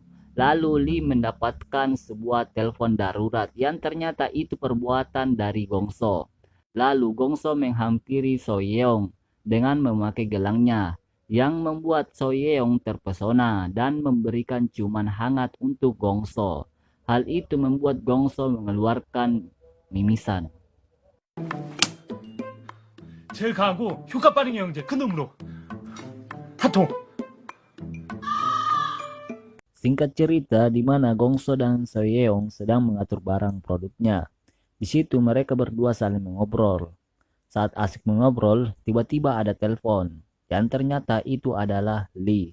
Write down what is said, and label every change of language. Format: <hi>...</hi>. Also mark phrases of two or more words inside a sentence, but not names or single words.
<id>Lalu Lee mendapatkan sebuah telepon darurat yang ternyata itu perbuatan dari Gongso. Lalu Gongso menghampiri Soyeong dengan memakai gelangnya, yang membuat Soyeong terpesona dan memberikan ciuman hangat untuk Gongso. Hal itu membuat Gongso mengeluarkan mimisan.</id> <ko>제일 강하고 효과 빠른 영재 그 놈으로 한통.</ko> <id>Singkat cerita, di mana Gongso dan Soyeong sedang mengatur barang produknya. Di situ mereka berdua saling mengobrol. Saat asik mengobrol, tiba-tiba ada telepon, dan ternyata itu adalah Lee.</id>